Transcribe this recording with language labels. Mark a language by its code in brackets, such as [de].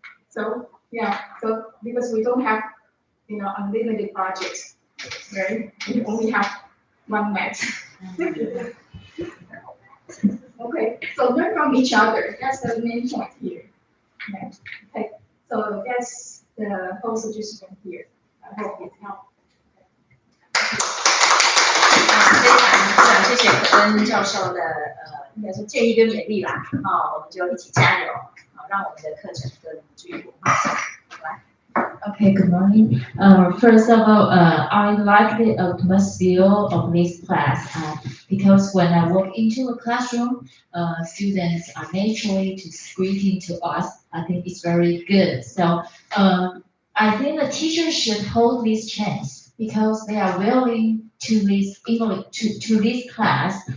[en] So because we don't have unlimited projects, right? We only have one math. Okay, so learn from each other. That's the main point here. Okay, so that's the whole suggestion here. I hope it helped. [zh] 非常谢谢可恩教授的应该说建议跟勉励啦，我们就一起加油，让我们的课程更具文化性。来。 [en] Okay, good morning. First of all, I like the atmosphere of this class. because when I walk into a classroom, students are naturally to greeting to us. I think it's very good. So I think the teachers should hold this chance because they are willing to this to this class.